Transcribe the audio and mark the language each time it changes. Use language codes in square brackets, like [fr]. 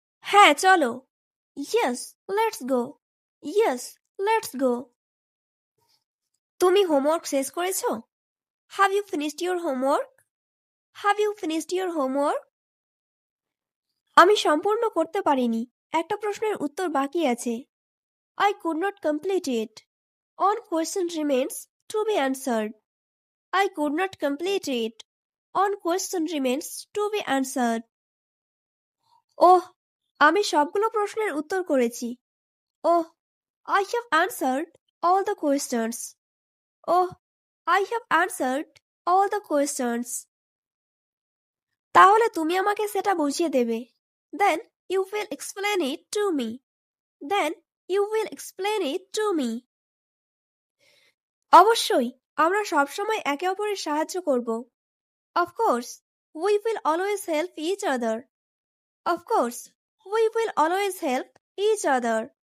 [bn] হ্যাঁ চলো। [en] Yes, let's go. Yes, let's go. [bn] তুমি হোমওয়ার্ক শেষ করেছো? [en] Have you finished your homework? Have you finished your homework? [bn] আমি সম্পূর্ণ করতে পারিনি, একটা প্রশ্নের উত্তর বাকি আছে। [en] I could not complete it. One question remains to be answered. I could not complete it. One question remains to be answered. [bn] ওহ, আমি সবগুলো প্রশ্নের উত্তর করেছি। [en] Oh, I have answered all the questions. Oh, I have answered all the questions. [bn] তাহলে তুমি আমাকে সেটা বুঝিয়ে দেবে। [en] Then you will explain it to me. Then you will explain it to me. [bn] অবশ্যই, আমরা সবসময় একে অপরের সাহায্য করব। [en] Of course, we will always help each other. Of course, we will always help each other.